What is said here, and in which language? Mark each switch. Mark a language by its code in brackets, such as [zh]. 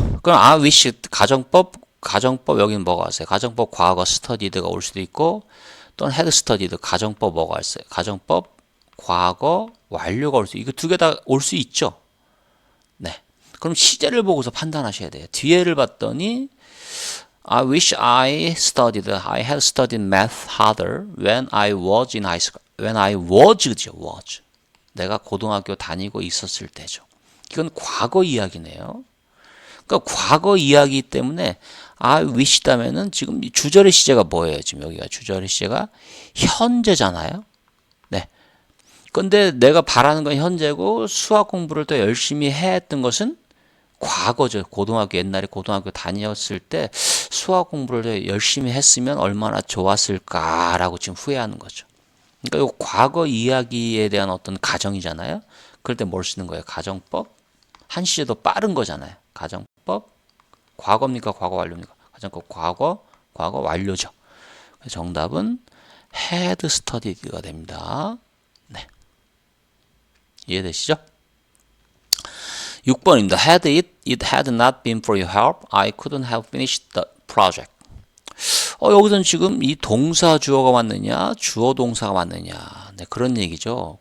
[ko] 그럼 I wish 가정법 여기는 뭐가 왔어요? 가정법 과거 studied가 올 수도 있고 또는 had studied 가정법 뭐가 왔어요? 가정법 과거 완료가 올 수 이거 두 개 다 올 수 있죠. 네. 그럼 시제를 보고서 판단하셔야 돼요. 뒤에를 봤더니 [en] I wish I had studied math harder when I was in high school. When I was죠, was. [ko] 내가 고등학교 다니고 있었을 때죠. 이건 과거 이야기네요. 그러니까 과거 이야기 때문에 I wish다면은 지금 주절의 시제가 뭐예요? 지금 여기가 주절의 시제가 현재잖아요. 네. 근데 내가 바라는 건 현재고 수학 공부를 더 열심히 했던 것은 과거죠. 고등학교 옛날에 고등학교 다녔을 때 수학 공부를 더 열심히 했으면 얼마나 좋았을까라고 지금 후회하는 거죠. 그러니까 이 과거 이야기에 대한 어떤 가정이잖아요. 그럴 때 뭘 쓰는 거예요? 가정법. 한 시제도 빠른 거잖아요. 가정법. 과거입니까? 과거 완료입니까? 가정법 과거 완료죠. 정답은 had studied가 됩니다. 네. 이해되시죠? 6번입니다. [en] Had it had not been for your help, I couldn't have finished the project. [ko] 여기서는 지금 이 동사 주어가 맞느냐, 주어 동사가 맞느냐, 네, 그런 얘기죠.